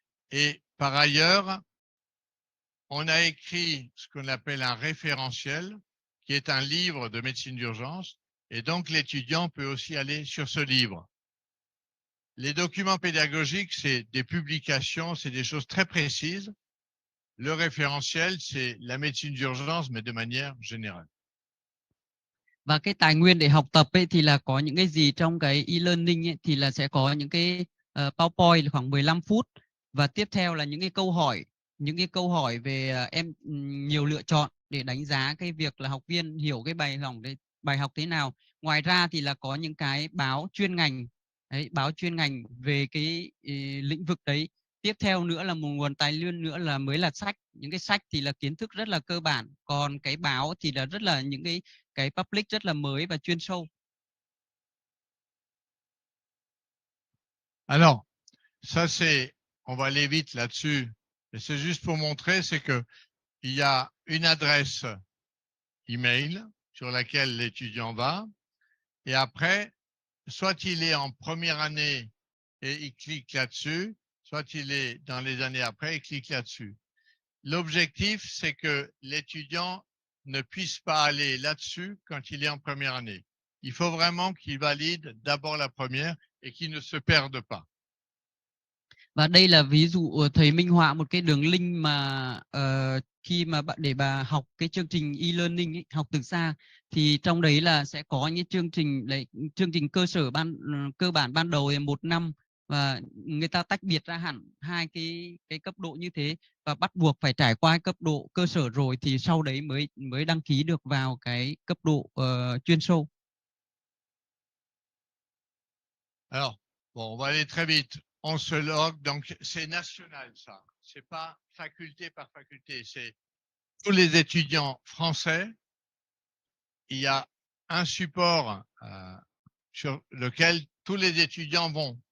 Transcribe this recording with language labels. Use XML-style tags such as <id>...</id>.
<fr>Et par ailleurs, on a écrit ce qu'on appelle un référentiel, qui est un livre de médecine d'urgence, et donc l'étudiant peut aussi aller sur ce livre. Les documents pédagogiques, c'est des publications, c'est des choses très précises. Le référentiel, c'est la médecine d'urgence, mais de manière générale.</fr> <vi>Và cái tài nguyên để học tập ấy thì là có những cái gì trong cái e-learning ấy, thì là sẽ có những cái PowerPoint khoảng 15 phút và tiếp theo là những cái câu hỏi về nhiều lựa chọn để đánh giá cái việc là học viên hiểu cái bài học thế nào. Ngoài ra thì là có những cái báo chuyên ngành về cái lĩnh vực đấy. Tiếp theo nữa là một nguồn tài nguyên nữa là mới là sách. Những cái sách thì là kiến thức rất là cơ bản, còn cái báo thì là rất là những cái public rất là mới và chuyên sâu.</vi> <fr>Alors, ça c'est, on va aller vite là-dessus, mais c'est juste pour montrer, c'est que il y a une adresse email sur laquelle l'étudiant va, et après, soit il est en première année et il clique là-dessus, soit il est dans les années après et clique là-dessus. L'objectif, c'est que l'étudiant ne puisse pas aller là-dessus quand il est en première année. Il faut vraiment qu'il valide d'abord la première et qu'il ne se perde pas.</fr> <vi>Và đây là ví dụ thầy minh họa một cái đường link mà khi mà bạn để bà học cái chương trình e-learning ấy, học từ xa, thì trong đấy là sẽ có những chương trình cơ sở cơ bản ban đầu là 1 năm, và người ta tách biệt ra hẳn hai cái cấp độ như thế, và bắt buộc phải trải qua cấp độ cơ sở rồi thì sau đấy mới đăng ký được vào cái cấp độ chuyên sâu.</vi> <fr>Alors, bon, on va aller très vite. On se log, donc c'est national ça. C'est pas faculté par faculté, c'est tous les étudiants français. Il y a un support sur lequel tous les étudiants vont.</fr>